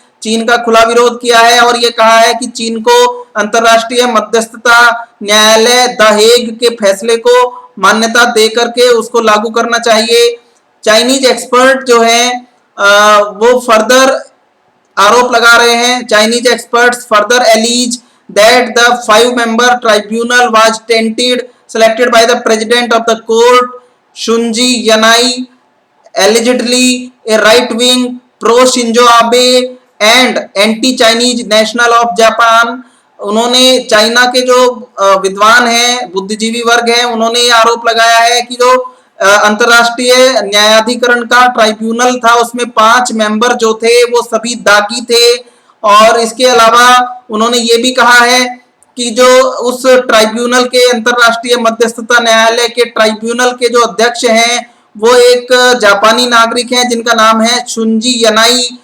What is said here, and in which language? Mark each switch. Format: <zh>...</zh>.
<hi>चीन का खुला विरोध किया है और ये कहा है कि चीन को अंतर्राष्ट्रीय मध्यस्थता न्यायालय द हेग के फैसले को मान्यता दे करके उसको लागू करना चाहिए। चाइनीज एक्सपर्ट जो है वो फर्दर आरोप लगा रहे हैं।</hi> <en>Chinese experts further alleges that the 5-member tribunal was tainted selected by the president of the court Shunji Yanai, allegedly a right-wing pro-Shinzo Abe and anti-Chinese national of Japan।</en> <hi>उन्होंने China के जो विद्वान हैं, बुद्धिजीवी वर्ग हैं, उन्होंने ये आरोप लगाया है कि जो अंतर्राष्ट्रीय न्यायाधिकरण का ट्राइब्यूनल था उसमें 5 मेंबर जो थे वो सभी दागी थे। और इसके अलावा उन्होंने ये भी कहा है कि जो उस ट्राइब्यूनल के अंतर्राष्ट्रीय मध्यस्थता न्यायालय के ट्राइब्यूनल के जो अध्यक्ष हैं वो एक जापानी नागरिक हैं जिनका नाम है शुंजी यनाई।</hi>